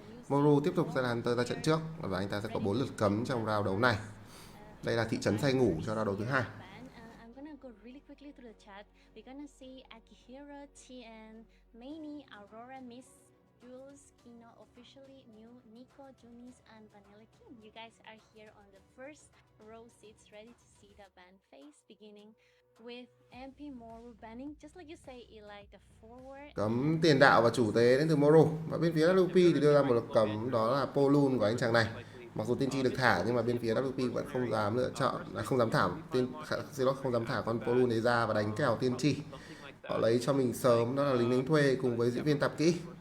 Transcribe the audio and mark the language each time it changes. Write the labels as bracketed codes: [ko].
[vi] Moru tiếp tục sẽ là Hunter ra trận trước và anh ta sẽ có 4 lượt cấm trong round đấu này. Đây là thị trấn say ngủ cho round đấu thứ 2. [en] I'm gonna go really quickly through the chat. We're gonna see Akihiro, TN, Maini, Aurora, Miss, Jules, Kino, officially new, Nico, Junis, and Vanilla King. You guys are here on the first row seats, ready to see the ban phase, beginning with MP Moru banning, just like you say, Eli, the forward. [vi] Cấm tiền đạo và chủ tế đến từ Moru. Và bên phía WP thì đưa ra một lực cấm, đó là Polun của anh chàng này. Mặc dù tiên tri được thả nhưng mà bên phía WP vẫn không dám lựa chọn, không dám thả không dám thả con Polun đấy ra và đánh kèo tiên tri. Họ lấy cho mình sớm, đó là lính đánh thuê cùng với diễn viên tạp kỹ.